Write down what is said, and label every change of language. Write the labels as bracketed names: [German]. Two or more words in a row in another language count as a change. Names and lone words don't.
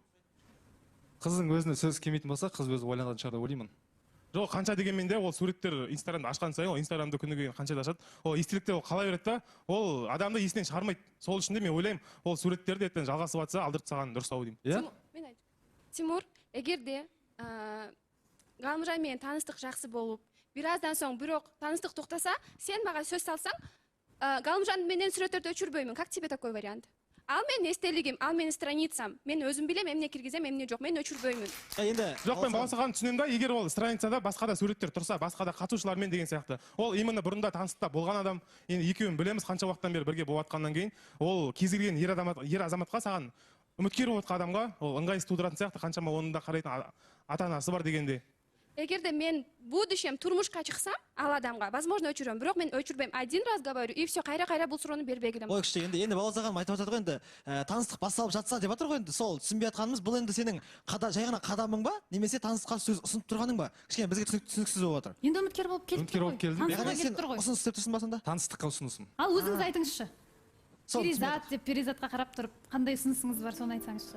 [Kazakh] Қыздың өзіне сөз келмейтін болса, қыз өзі ойланатын шығар деп ойлаймын. Жоқ, қанша дегенмен де ол суреттер Инстаграмды ашқан сайын, ол Инстаграмды күніге қанша да ашады. Ол естелікте ол қала береді да, ол адамды есінен шығармайды. Сол үшін де мен ойлаймын, ол суреттерді ертең жалғасып жатса, алдырып тастаған дұрыс-ау деймін. Мен айтайын. [Kyrgyz] Тимур, эгерде Галымжан менен таныстык жакшы болуп, бир аздан соң бирок таныстык токтаса, сен мага сөз салсаң, Галымжан менен сүрөттөрдү өчүрбөймүн. [Russian] Как тебе такой вариант? [Kyrgyz] Ал менин эстелигим, ал менин страницам. Мен өзүм билем, эмне киргизем, эмне жок. Мен өчүрбөймүн. [Kazakh] Енді Жоқ, мен Баласахан түсінемін да, егер ол страницада басқа да суреттер тұрса, басқа да қатысушылармен деген сияқты. Ол именно бұрында таныстықта болған адам, енді екеуін білеміз қанша уақыттан бері бірге болып жатқаннан кейін, ол кез келген ер азаматқа саған үміткер болып жатқан адамға ол ыңғайсыз тудыратын сияқты, қаншама оның да қарайтын ата-анасы бар дегенде. [Kyrgyz] Эгерде мен будущем турмушка чыксам, ал адамга, возможно, өчүрөм, бирок мен өчүрбөйм. [Russian] Один раз говорю, и все, [Kyrgyz] кайра бул суроону бербей келем. [Kazakh] ой күшті, енді Баласахан айтып жатыр ғой, енді таныстық басталып жатса деп жатыр ғой, енді сол түсінбей жатқанымыз, бұл енді сенің жай ғана қадамың ба, немесе таныстыққа сөз ұсынып тұрғаның ба? Кішкене бізге түсініксіз болып жатыр. Енді үміткер болып келіп тұр ғой. Таныстыққа Сен келіп тұр ғой. ұсыныс істеп тұрсың ба сонда? Таныстыққа ұсынысым. Ал өзіңіз айтыңызшы. Перизат деп Перизатқа қарап тұрып, қандай ұсынысыңыз бар, соны айтсаңызшы.